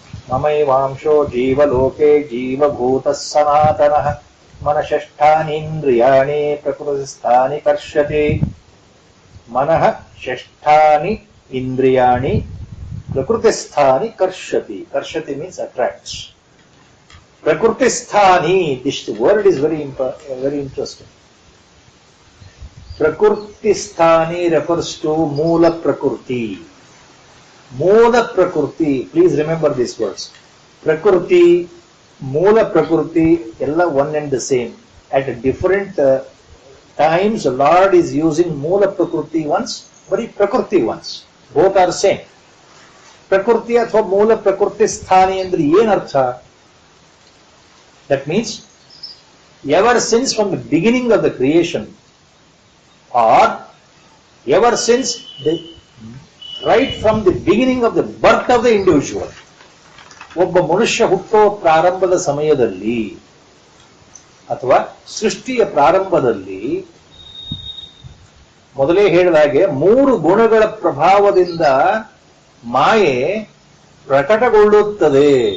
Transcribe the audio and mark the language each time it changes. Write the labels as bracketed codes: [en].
[sa] ಮಮೈವಾಂಶೋ ಜೀವಲೋಕೆ ಜೀವಭೂತಃ ಸನಾತನಃ ಮನಃಷ್ಠಾನೀಂದ್ರಿಯಾಣಿ ಪ್ರಕೃತಿಸ್ಥಾನಿ ಕರ್ಷತಿ. ಮನಃ ಷಷ್ಠಾನಿ ಇಂದ್ರಿಯಾಣಿ ಪ್ರಕೃತಿಸ್ಥಾನಿ ಕರ್ಷತಿ. [en] ಕರ್ಷತಿ means attracts. Prakrtisthani, this word is very interesting. Prakrtisthani refers to Moola Prakrti. Moola Prakrti, please remember these words. Prakrti, Moola Prakrti, ella one and the same. At different times, Lord is using Moola Prakrti once, but Prakrti once. Both are same. [kn] Prakrti ಅಥವಾ ಮೂಲ ಪ್ರಕೃತಿ ಸ್ಥಾನಿ ಅಂದ್ರೆ ಏನ್ ಅರ್ಥ? [en] That means ever since from the beginning of the creation, or ever since right from the beginning of the birth of the individual, [kn] ಒಬ್ಬ ಮನುಷ್ಯ ಹುಟ್ಟೋ ಪ್ರಾರಂಭದ ಸಮಯದಲ್ಲಿ ಅಥವಾ ಸೃಷ್ಟಿಯ ಪ್ರಾರಂಭದಲ್ಲಿ ಮೊದಲೇ ಹೇಳಿದಾಗೆ ಮೂರು ಗುಣಗಳ ಪ್ರಭಾವದಿಂದ ಮಾಯೆ ಪ್ರಕಟಗೊಳ್ಳುತ್ತದೆ.